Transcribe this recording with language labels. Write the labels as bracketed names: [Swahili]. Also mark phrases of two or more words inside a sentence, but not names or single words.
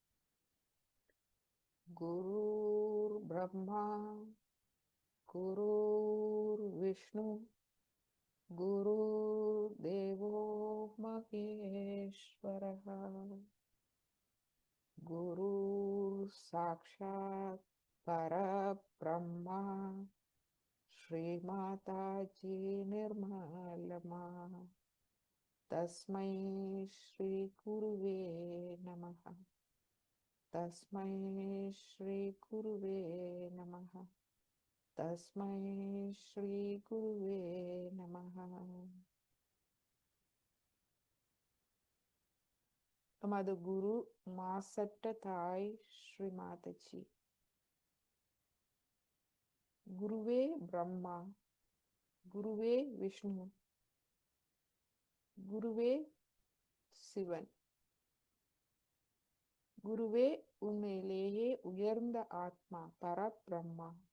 [Sanskrit] गुरु ब्रह्मा, गुरु विष्णु, गुरु देवो महेश्वरः, गुरु साक्षात् परब्रह्मा, श्री माताजी निर्मलमा, तस्मै श्री गुरवे नमः, तस्मै श्री गुरवे नमः, तस्मै श्री गुरवे नमः. [Tamil] நமது குரு மாசற்ற தாய் ஸ்ரீ மாதாஜி. குருவே பிரம்மா, குருவே விஷ்ணு, குருவே சிவன், குருவே உண்மையிலேயே உயர்ந்த ஆத்மா பரபிரம்மா.